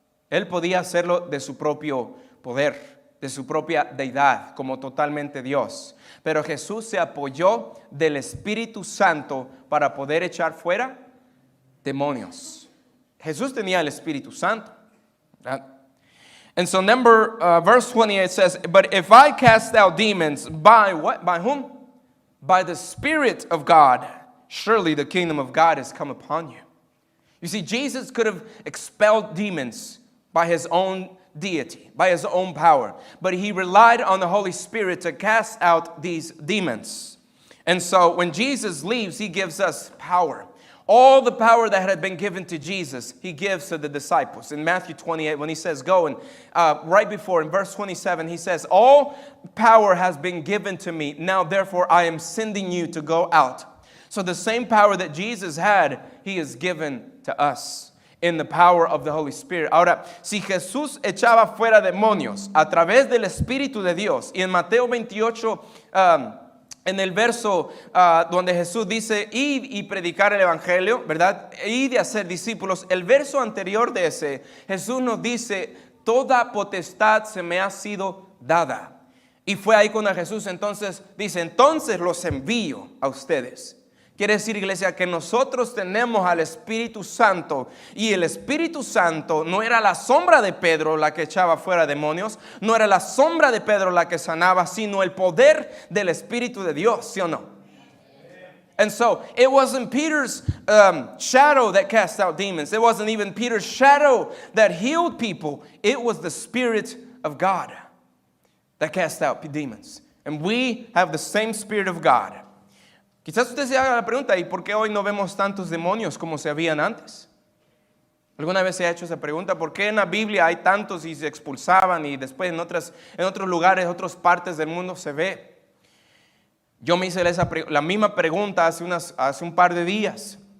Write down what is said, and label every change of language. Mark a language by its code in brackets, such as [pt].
[es] Él podía hacerlo de su propio poder, de su propia deidad, como totalmente Dios. Pero Jesús se apoyó del Espíritu Santo para poder echar fuera demonios. Jesús tenía el Espíritu Santo. ¿Verdad? [en] And so verse 28 says, but if I cast out demons by what? By whom? By the Spirit of God, surely the kingdom of God has come upon you. You see, Jesus could have expelled demons by his own deity, by his own power, but he relied on the Holy Spirit to cast out these demons. And so when Jesus leaves, he gives us power. All the power that had been given to Jesus, he gives to the disciples. In Matthew 28, when he says go, and right before in verse 27, he says, all power has been given to me. Now, therefore, I am sending you to go out. So the same power that Jesus had, he has given to us in the power of the Holy Spirit. [es] Ahora, si Jesús echaba fuera demonios a través del Espíritu de Dios, y en Mateo 28, en el verso donde Jesús dice, id y predicar el Evangelio, ¿verdad? Id y hacer discípulos. El verso anterior de ese, Jesús nos dice, toda potestad se me ha sido dada. Y fue ahí cuando Jesús entonces dice, entonces los envío a ustedes. Quiere decir, iglesia, que nosotros tenemos al Espíritu Santo, y el Espíritu Santo no era la sombra de Pedro la que echaba fuera demonios, no era la sombra de Pedro la que sanaba, sino el poder del Espíritu de Dios, ¿sí o no? [en] And so, it wasn't Peter's shadow that cast out demons. It wasn't even Peter's shadow that healed people. It was the Spirit of God that cast out demons. And we have the same Spirit of God. [es] Quizás usted se haga la pregunta, ¿y por qué hoy no vemos tantos demonios como se habían antes? ¿Alguna vez se ha hecho esa pregunta? ¿Por qué en la Biblia hay tantos y se expulsaban y después en otros lugares, otras partes del mundo se ve? Yo me hice la misma pregunta hace un par de días.